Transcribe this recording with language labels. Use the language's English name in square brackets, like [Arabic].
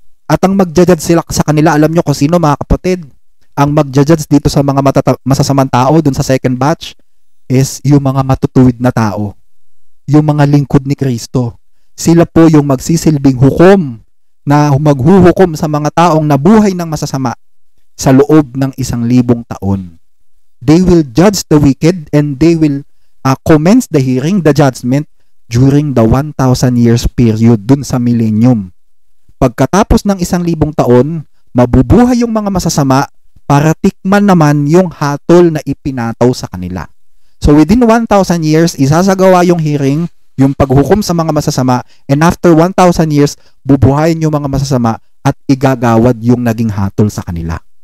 [Filipino] At ang magja-judge sila sa kanila, alam nyo kung sino, mga kapatid? Ang magja-judge dito sa mga masasamang tao dun sa [English] second batch [Filipino] is yung mga matutuwid na tao. Yung mga lingkod ni Kristo. Sila po yung magsisilbing hukom na maghuhukom sa mga taong nabuhay ng masasama sa loob ng 1,000 taon. [English] They will judge the wicked and they will commence the hearing, the judgment during the 1,000 years period [Filipino] dun sa millennium. Pagkatapos ng 1,000 taon, mabubuhay yung mga masasama para tikman naman yung hatol na ipinataw sa kanila. [English] So within 1,000 years, [Filipino] isasagawa yung hearing, yung paghukom sa mga masasama, [English] and after 1,000 years, [Filipino] bubuhayin yung mga masasama at igagawad yung naging hatol sa kanila.